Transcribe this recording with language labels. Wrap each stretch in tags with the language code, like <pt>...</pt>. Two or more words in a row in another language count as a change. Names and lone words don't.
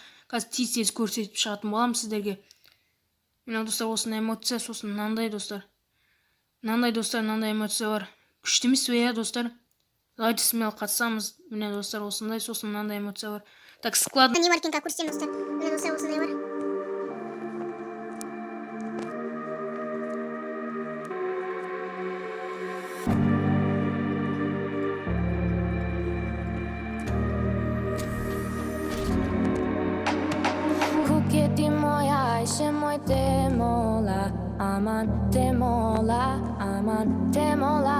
<kk>Қазір тез көрсетіп шығатын болам сіздерге. Міне достар, осындай эмоция, сосын мынандай достар. Мынандай достар, мынандай эмоция бар. Күшті емес пе, достар?</kk> <ru>Давайте смело</ru> <kk>қатысамыз. Міне достар, осындай, сосын мынандай эмоция бар.</kk> <ru>Так, склад.</ru> <kk>Не бар екен көрсетемін достар. Міне достар, осындай бар. Kuketi moja, Ayşe moj te mola, aman te mola, aman te mola.</kk>